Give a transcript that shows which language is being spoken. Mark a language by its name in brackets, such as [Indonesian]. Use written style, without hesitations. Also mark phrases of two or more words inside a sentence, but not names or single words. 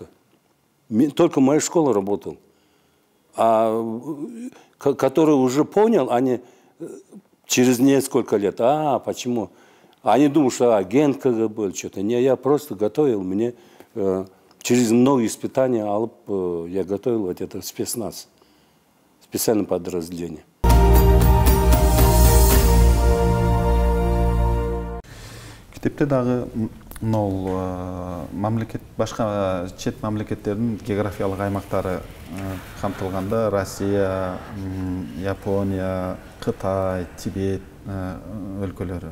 [Russian] Только моя школа работала. А который уже понял, они через несколько лет, почему? Они думают, что агент КГБ, что-то. Не, я просто готовил, мне через много испытаний я готовил вот это спецназ, специальное подразделение. [Kyrgyz] Китепте дагы мол мамлекет, башка чет мамлекеттердин географиялык аймактары камтылганда, Россия, Япония, Кытай, Тибет өлкөлөрү.